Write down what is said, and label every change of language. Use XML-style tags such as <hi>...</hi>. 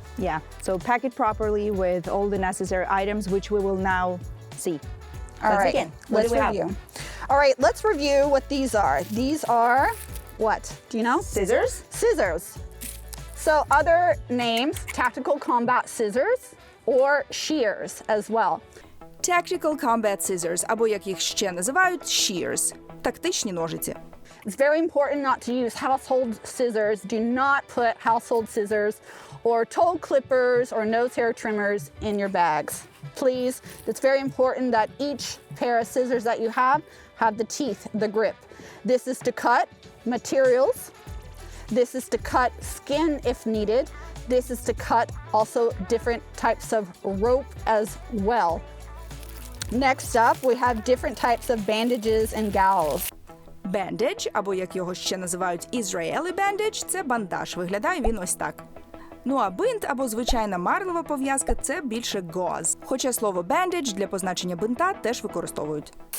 <en>Yeah, so pack it properly with all the necessary items, which we will now see. All right, again. let's review. All right, let's review what these are. These are what? Do you know? Scissors. Scissors. So other names, tactical combat scissors or shears as well. Tactical Combat Scissors,</en> <uk>або як їх ще називають, shears – тактичні ножиці.</uk> <en>It's very important not to use household scissors. Do not put household scissors or toe clippers or nose hair trimmers in your bags. Please, it's very important that each pair of scissors that you have the teeth, the grip. This is to cut materials. This is to cut skin if needed. This is to cut also different types of rope as well. Next up, we have different types of bandages and gauze.</en> <uk>Bandage, або як його ще називають</uk> <en>Israeli bandage,</en> <uk>це бандаж. Виглядає він ось так. Ну а бинт або звичайна марлева пов'язка – це більше gauze. Хоча слово bandage для позначення бинта теж використовують.</uk>